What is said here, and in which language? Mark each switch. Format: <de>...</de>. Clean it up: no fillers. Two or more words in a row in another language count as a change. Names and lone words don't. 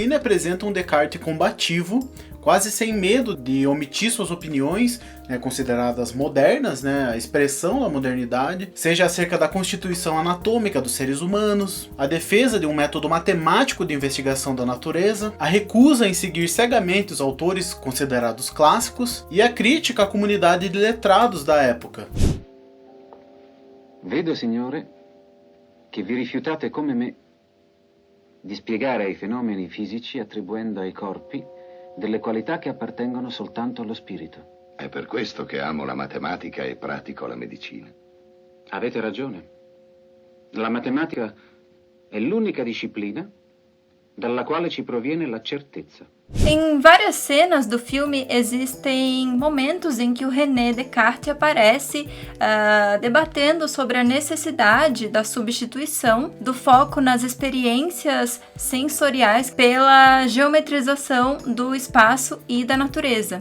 <pt>Rossellini apresenta um Descartes combativo, quase sem medo de omitir suas opiniões, né, consideradas modernas, né, a expressão da modernidade, seja acerca da constituição anatômica dos seres humanos, a defesa de um método matemático de investigação da natureza, a recusa em seguir cegamente os autores considerados clássicos e a crítica à comunidade de letrados da época.</pt> <it>Vedo, signore, che vi rifiutate come me di spiegare ai fenomeni fisici attribuendo ai corpi delle qualità che appartengono soltanto allo spirito. È per questo che amo la matematica e pratico la medicina. Avete ragione. La matematica è l'unica disciplina dalla quale ci proviene la certezza.</it> <pt>Em várias cenas do filme existem momentos em que o René Descartes aparece debatendo sobre a necessidade da substituição do foco nas experiências sensoriais pela geometrização do espaço e da natureza.</pt>